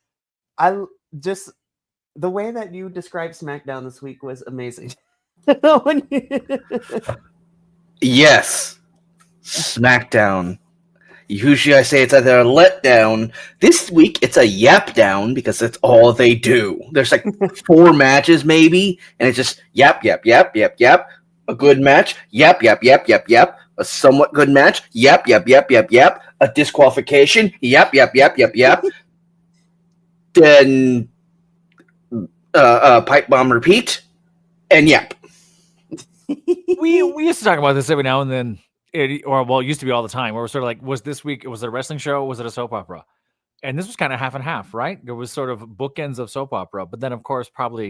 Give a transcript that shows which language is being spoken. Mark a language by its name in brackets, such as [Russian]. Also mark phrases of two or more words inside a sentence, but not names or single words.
[English] The way that you described SmackDown this week was amazing. Yes. SmackDown. Usually I say it's either a letdown. This week it's a yap down because that's all they do. There's like 4 matches maybe, and it's just yap, yap, yap, yap, yap. A good match, yap, yap, yap, yap, yap. A somewhat good match, yap, yap, yap, yap, yap. A disqualification, yap, yap, yap, yap, yap. Then pipe bomb repeat, and yap. We used to talk about this every now and then. It used to be all the time. Where we're sort of like, was this week? Was it a wrestling show? Or was it a soap opera? And this was kind of half and half, right? There was sort of bookends of soap opera, but then of course probably.